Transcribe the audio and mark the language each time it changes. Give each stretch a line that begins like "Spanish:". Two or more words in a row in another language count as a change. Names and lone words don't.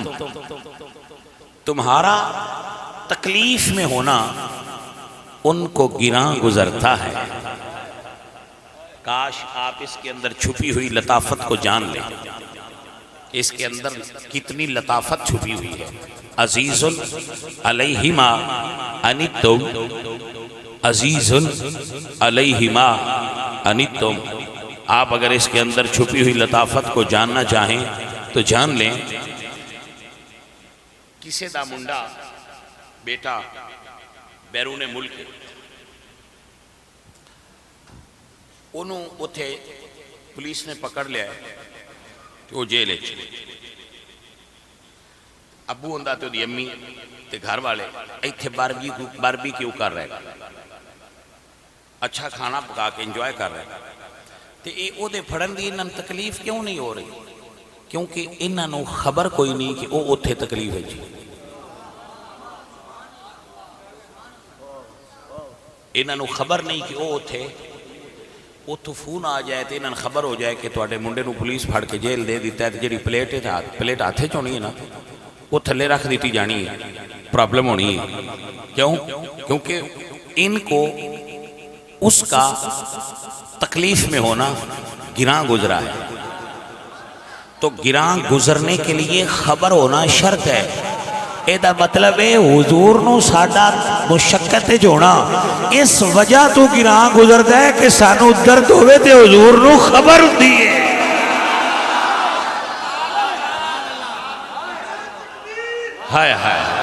Urdu: تمہارا تکلیف میں ہونا ان کو گراں گزرتا ہے. کاش آپ اس کے اندر چھپی ہوئی لطافت کو جان لیں. اس کے اندر کتنی لطافت چھپی ہوئی ہے.
Arabic: عزیز علیہ ما عنتم. عزیز علیہ ما عنتم.
Urdu: آپ اگر اس کے اندر چھپی ہوئی لطافت کو جاننا چاہیں تو جان لیں.
Punjabi: کسی دا منڈا بیٹا بیرون ملک انہوں اتھے پولیس نے پکڑ لیا ہے کہ وہ جیل ہے. ابو ہوندا تے دی امی تے گھر والے ایتھے باربی کیوں کر رہے اچھا کھانا پکا کے انجوائے کر رہے تے اے او دے پھڑن دی انہاں تکلیف کیوں نہیں ہو رہی؟ کیونکہ انہاں خبر کوئی نہیں کہ او اتھے تکلیف ہے جی. انہاں خبر نہیں کہ او اتھے اتھو فون آ جائے تو انہاں خبر ہو جائے کہ تواڈے منڈے نو پولیس پھڑ کے جیل دے دیتا ہے. جڑی پلیٹ ہاتھے چونی ہے نا وہ تھلے رکھ دیتی جانی ہے. پرابلم ہونی ہے. کیوں؟
Urdu: کیونکہ ان کو اس کا تکلیف میں ہونا گراں گزرا ہے. تو گراں گزرنے کے لیے خبر ہونا شرط ہے.
Punjabi: ایدہ مطلب ہے حضور نو ساڈا مشقت جونا اس وجہ تو گراں گزرتا ہے کہ سانو درد ہوئے تے حضور نو خبر دیئے. ہائے ہائے